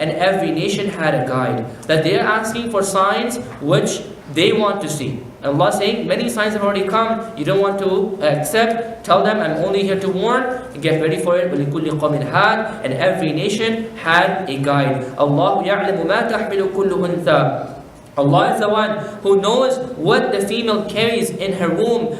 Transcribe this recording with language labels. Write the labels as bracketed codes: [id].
[en] And every nation had a guide. That they are asking for signs which they want to see. Allah saying, many signs have already come, you don't want to accept. Tell them, I'm only here to warn. Get ready for it. [ar] وَلِكُلِّ قَوْمٍ هَادٍ. [en] And every nation had a guide. [ar] Allah يَعْلَمُ مَا تَحْمِلُ كُلُّ أُنثَى. [en] Allah is the one who knows what the female carries in her womb.